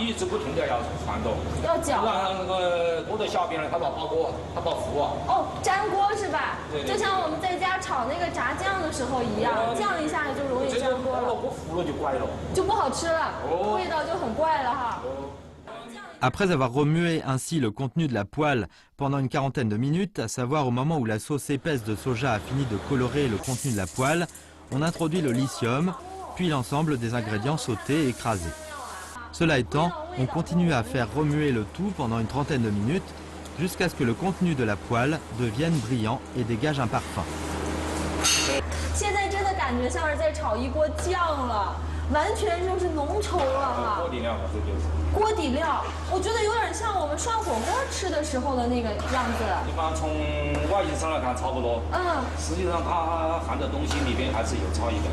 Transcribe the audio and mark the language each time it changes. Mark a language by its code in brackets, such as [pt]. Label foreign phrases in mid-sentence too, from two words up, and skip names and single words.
[zh] 一直不停的要传动，要搅，让那个锅的下边呢，它把锅，它把糊啊。哦，粘锅是吧？对。就像我们在家炒那个炸酱的时候一样，酱一下就容易粘锅了。锅糊了就怪了，就不好吃了，味道就很怪了哈。 [fr] Après avoir remué ainsi le contenu de la poêle pendant une quarantaine de minutes, à savoir au moment où la sauce épaisse de soja a fini de colorer le contenu de la poêle, on introduit le lithium, puis l'ensemble des ingrédients sautés et écrasés. Cela étant, on continue à faire remuer le tout pendant une trentaine de minutes jusqu'à ce que le contenu de la poêle devienne brillant et dégage un parfum. [zh] 现在真的感觉像是在炒一锅酱了，完全就是浓稠了哈。锅底料，这就是。锅底料，我觉得有点像我们涮火锅吃的时候的那个样子。一般从外形上来看差不多，实际上它含的东西里边还是有差异的。